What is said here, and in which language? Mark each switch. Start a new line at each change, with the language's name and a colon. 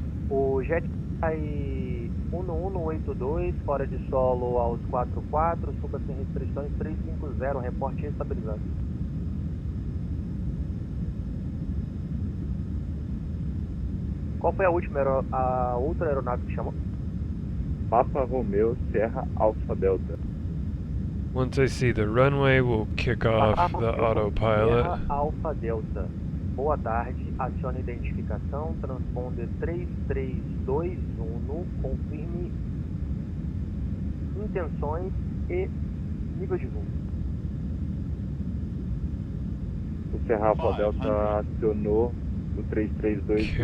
Portuguese: O jet vai 1182, fora de solo aos 44, suba sem restrições 350, reporte estabilizado. Qual foi a outra aeronave que chamou? Papa Romeo Serra Alfa Delta.
English: Once I see the runway, we'll kick off the autopilot.
Portuguese: Serra Alfa Delta. Boa tarde, acione identificação, transponder 3321, confirme intenções e nível de voo. O Serra Alfa Delta acionou o 3321,